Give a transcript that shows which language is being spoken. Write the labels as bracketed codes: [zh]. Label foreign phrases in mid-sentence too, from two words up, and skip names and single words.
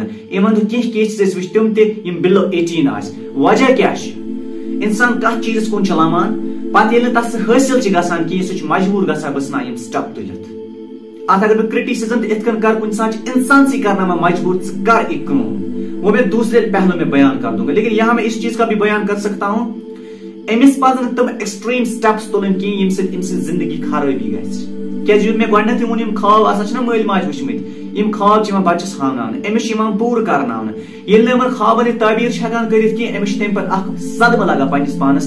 [ks] یِمن دۄہ کینٛہہ کیسز أسۍ وٕچھ تِم تہِ یِم بِلو 18 آسہِ. وجہ کیٛاہ چھُ؟ انسان کتھ چیٖزس کُن چھُ لمان, پتہٕ ییٚلہِ نہٕ تس سُہ حٲصِل چھُ گژھان کِہیٖنۍ, سُہ چھُ مجبوٗر گژھان بہٕ ژھٕنان یِم سٹپ تُلِتھ. اتھ اگر بہٕ کرٹیسزم تہِ یِتھ کٔنۍ کرٕ, کُنہِ ساتہٕ چھُ انسانسٕے کرناوان مجبوٗر ژٕ کر یہِ کٲم. [ur] وہ میں دوسرے پہلو میں بیان کر دوں گا, لیکن یہاں میں اس چیز کا بھی بیان کر سکتا ہوں, [ks] أمِس پزن تِم [en] extreme steps [ks] تُلٕنۍ کِہیٖنۍ ییٚمہِ سۭتۍ أمۍ سٕنٛز زندگی خرٲبی گژھِ. کیٛازِ یُتھ مےٚ گۄڈنیتھٕے ووٚن, یِم خواب آسان چھِنہ مٲلۍ ماجہِ وٕچھمٕتۍ, یِم خواب چھِ یِوان بچس ہاوناونہٕ, أمِس چھِ یِوان پوٗرٕ کرناونہٕ. ییٚلہِ نہٕ یِمن خوابن یہِ تعبیٖر چھِ ہٮ۪کان کٔرِتھ کینٛہہ, أمِس چھِ تمہِ پتہٕ اکھ صدمہٕ لگان پننِس پانس.